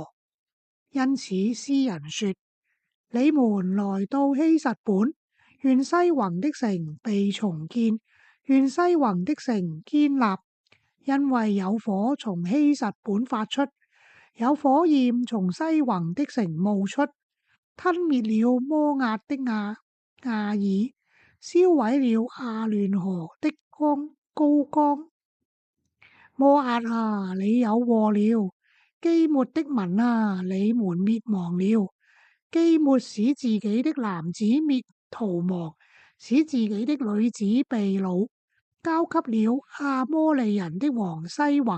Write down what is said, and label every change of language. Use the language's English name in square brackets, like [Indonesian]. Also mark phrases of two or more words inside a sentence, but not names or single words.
[Chinese] 因此詩人說：你們來到希實本，願西宏的城被重建，願西宏的城堅立，因為有火從希實本發出，有火焰從西宏的城冒出，吞滅了摩押的亞爾，燒毀了亞嫩河的高岡。摩押啊，你有禍了！基抹的民啊，你們滅亡了！基抹使自己的男子逃亡，使自己的女子被擄，交給了亞摩利人的王西宏。